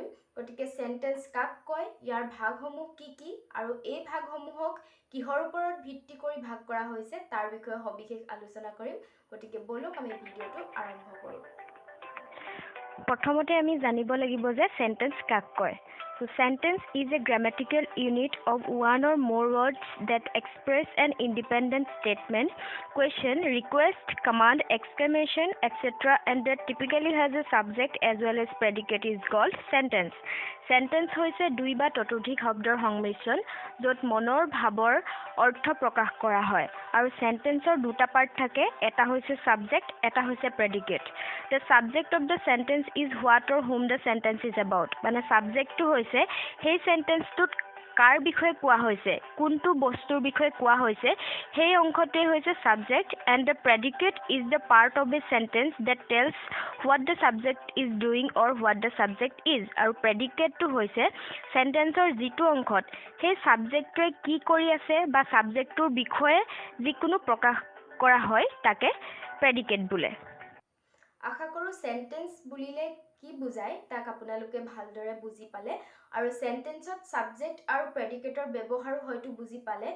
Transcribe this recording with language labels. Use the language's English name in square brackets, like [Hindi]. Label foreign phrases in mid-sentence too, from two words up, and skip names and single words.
[Assamese] গতিকে সেন্টেন্স কাক কয়, ইয়াৰ ভাগসমূহ কি কি আৰু এই ভাগসমূহক কিহৰ ওপৰত ভিত্তি কৰি ভাগ কৰা হৈছে তাৰ বিষয়ে সবিশেষ আলোচনা কৰিম। গতিকে বলক আমি ভিডিঅ'টো আৰম্ভ কৰোঁ। প্ৰথমতে আমি জানিব লাগিব যে সেন্টেন্স কাক কয়। [English] So sentence is a grammatical unit of one or more words that express an independent statement, question, request, command, exclamation, etc. and that typically has a subject as well as predicate is called sentence. [Assamese] Sentence হৈছে দুই বা ততোধিক শব্দৰ সংমিশ্ৰণ য'ত মনৰ ভাৱৰ অৰ্থ প্ৰকাশ কৰা হয় আৰু সেন্টেন্সৰ দুটা পাৰ্ট থাকে, এটা হৈছে সাবজেক্ট, এটা হৈছে প্ৰেডিকেট। [English] The subject of the sentence is what or whom the sentence is about. [Assamese] মানে সাবজেক্টটো হৈছে সেই সেন্টেন্সটোত কাৰ বিষয়ে কোৱা হৈছে, কোনটো বস্তুৰ বিষয়ে কোৱা হৈছে, সেই অংশটোৱে হৈছে সাবজেক্ট, [English] and the predicate is the part of a sentence that tells what the subject is doing or what the subject is. [Assamese] আৰু প্ৰেডিকেটটো হৈছে সেন্টেন্সৰ যিটো অংশত সেই সাবজেক্টটোৱে কি কৰি আছে বা সাবজেক্টটোৰ বিষয়ে যিকোনো প্ৰকাশ কৰা হয় তাকে প্ৰেডিকেট বোলে। আশা কৰোঁ সেন্টেন্স বুলিলে কি বুজায় তাক আপোনালোকে ভালদৰে বুজি পালে আৰু সেন্টেন্সত সাবজেক্ট আৰু প্ৰেডিকেটৰ ব্যৱহাৰো হয়তো বুজি পালে।